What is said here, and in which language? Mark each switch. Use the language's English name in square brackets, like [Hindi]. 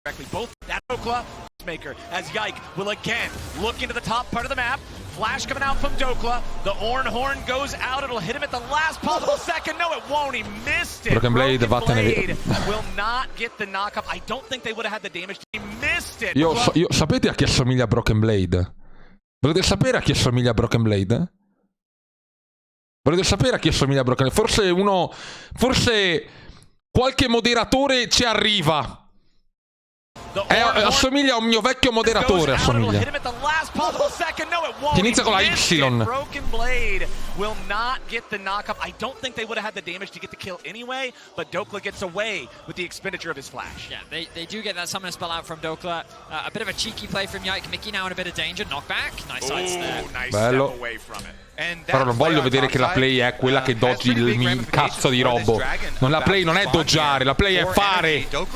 [English] Both that Dokla maker as Yike will again look into the top part of the map. Flash coming out from Dokla. The Orn Horn goes out. It'll hit him at the last possible second. No, it won't. He missed it. Broken Blade will not get the knock up. I don't think they would have had the damage. He missed it. [Italian] Io sapete a chi assomiglia a Broken Blade? Volete sapere a chi assomiglia a Broken Blade? Volete sapere a chi assomiglia a Broken Blade? Forse qualche moderatore ci arriva. Assomiglia a un mio vecchio moderatore, assomiglia. Che inizia con la Y. [English] Broken Blade will not get the knock-up. I don't think they would have had the damage to get the kill anyway, but Dokla gets away with the expenditure of his flash. Yeah, they do get that summon spell out from Dokla. A bit of a cheeky play from Yike. Mickey now in a bit of danger. Knockback. Nice side step. Nice [Italian] bello. [English] step away from it. [Italian] Però non voglio vedere che la play è quella che doggi il cazzo di robo. La play non è doggiare, la play è fare.